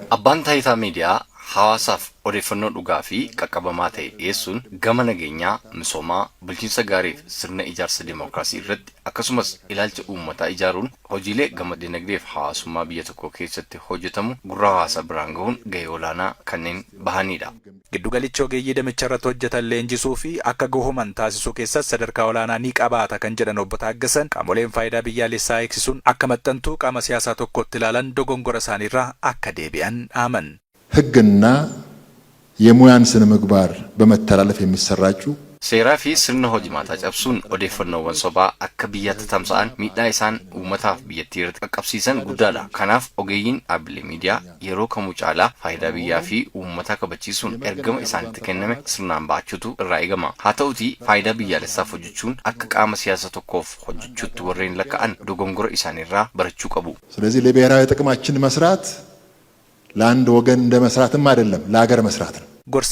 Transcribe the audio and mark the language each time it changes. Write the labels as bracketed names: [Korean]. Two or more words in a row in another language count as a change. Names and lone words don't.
[Oromo] Abbaan Taayitaa Miidiyaa hawaasaaf odeeffannoo dhugaa fi qaqqabamaa ta'e dhiyeessuun gama nageenyaa, misoomaa, bulchiinsa gaarii fi sirna ijaarsa dimookiraasii irratti akkasumas ilaalcha uummataa ijaaruun hojiilee gama dinagdee fi hawaasummaa biyya tokkoo keessatti hojjetamu gurra hawaasaa biraan gahuun gahee olaanaa kanneen bahanidha. Giddugalichi ogeeyyii damicha irratti hojjetan leenjisuu fi akka gahuman taasisuu keessatti sadarkaa olaanaa ni qabaata kan jedhan obbo Taaggasan qaamoleen faayidaa biyyaalessaa eegsisuun akka maxxantuu qaama siyaasaa tokkotti ilaalan dogongora isaaniirraa akka deebi'an dhaaman. [Amharic] ህግና የሙያን ስነ ምግባር በመተላለፍ የሚሰራጩ [Oromo] seeraa fi sirna hojimaataa cabsuun odeeffannoowwan sobaa akka biyyatti tamsa'an miidhaa isaan uummataaf biyyattii irratti qaqqabsiisan guddaadha. Kanaaf ogeeyyiin dhaabbilee miidiyaa yeroo kamuu caalaa faayidaa biyyaa fi uummataa kabachiisuun ergama isaanitti kenname sirnaan ba'achuutu irraa eegama. Haa ta'utii faayidaa biyyaalessaaf hojjechuun akka qaama siyaasa tokkoof hojjechuutti warreen lakka'an dogongora isaaniirraa barachuu qabu. [Amharic] ስለዚህ ለብሔራዊ ጥቅማችን መስራት ለአንድ ወገን እንደ መስራትም አይደለም ለሀገር መስራት ነው።